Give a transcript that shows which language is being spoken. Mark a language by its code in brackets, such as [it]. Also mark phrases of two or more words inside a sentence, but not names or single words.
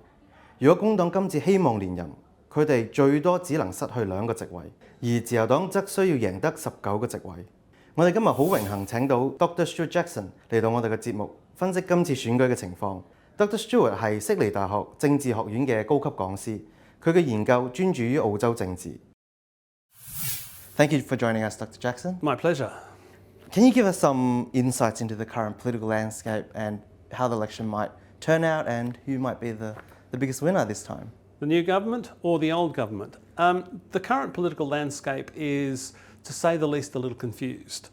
[yue] 如果工黨今次希望連任，佢哋最多只能失去2個席位，而自由黨則需要贏得19個席位。我哋今日好榮幸請到 Dr. Stewart Jackson 嚟到我哋嘅節目，分析今次選舉嘅情況。Dr. Stewart 係悉尼大學政治學院嘅高級講師，佢嘅研究專注於澳洲政治。 [en] Thank you for joining us, Dr. Jackson. My pleasure. Can you give us some insights into the current political landscape and how the election might turn out and who might be the biggest winner this time? The new government or the old government? The current political landscape is, to say the least, a little confused.